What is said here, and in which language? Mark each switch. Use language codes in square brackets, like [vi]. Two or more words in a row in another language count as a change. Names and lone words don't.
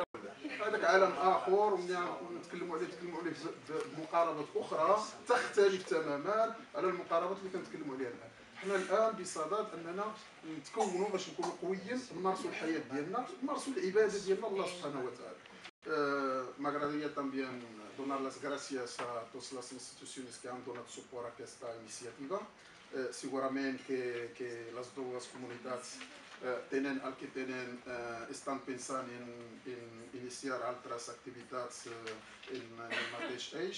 [ar] هذاك عالم اخر ونتكلموا عليه بمقاربات اخرى تختلف تماما على المقاربات اللي كنتكلموا عليها الان. حنا الان بصدد اننا نتكونوا باش نكونوا قويين، نمارسوا الحياه ديالنا، نمارسوا العباده ديالنا الله سبحانه وتعالى. [es] Me agradaría también [ca] donar les gràcies a totes les institucions que han donat suport a aquesta iniciativa. Segurament que les dues comunitats tenen el que tenen, estan pensant en iniciar altres activitats en el mateix eix.